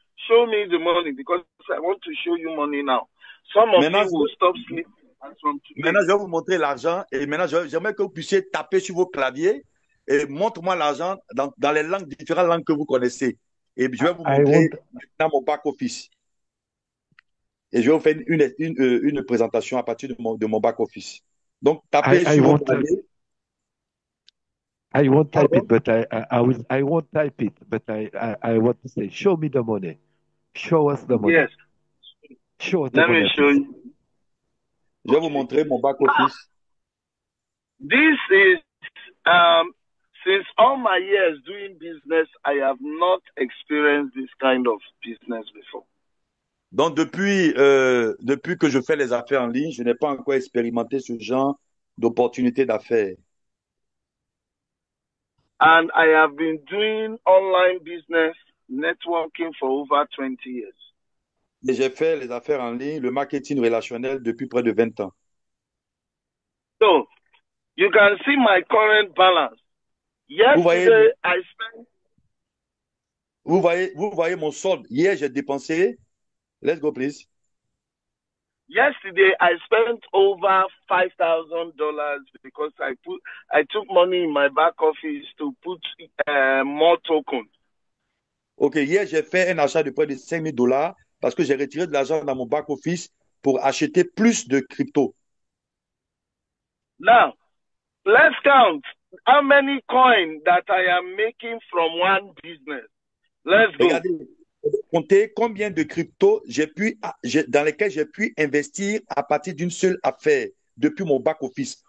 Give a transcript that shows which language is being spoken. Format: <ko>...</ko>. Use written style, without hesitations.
<en>Show me the money because I want to show you money now. Some of you will stop sleeping from today.</en> <fr>Maintenant, je vais vous montrer l'argent et maintenant, j'aimerais que vous puissiez taper sur vos claviers et montre-moi l'argent dans les langues, différentes langues que vous connaissez. Et je vais vous montrer dans mon back-office. Et je vais vous faire une présentation à partir de mon back-office. Donc, tapez sur vos claviers.</fr> <en>I won't type it, but I won't type it, but I want to say, show me the money. Show us the money. Yes. Show us the Let money. me show you.</en> <fr>Je vais vous montrer mon back-office.</fr> <en>This is, since all my years doing business, I have not experienced this kind of business before.</en> <fr>Donc, depuis que je fais les affaires en ligne, je n'ai pas encore expérimenté ce genre d'opportunité d'affaires.</fr> <en>And I have been doing online business networking for over 20 years.</en> <fr>Et j'ai fait les affaires en ligne, le marketing relationnel depuis près de 20 ans.</fr> <en>So, you can see my current balance. Yesterday, I spent...</en> <fr>Vous voyez mon solde. Hier, j'ai dépensé.</fr> <en>Let's go, please. Yesterday, I spent over $5,000 because I took money in my back office to put more tokens.</en> <fr>Ok, hier, j'ai fait un achat de près de $5,000 parce que j'ai retiré de l'argent dans mon back office pour acheter plus de crypto.</fr> <en>Now, let's count how many coins that I am making from one business. Let's go.</en> <fr>Regardez, compter combien de crypto dans lesquels j'ai pu investir à partir d'une seule affaire depuis mon back office.</fr>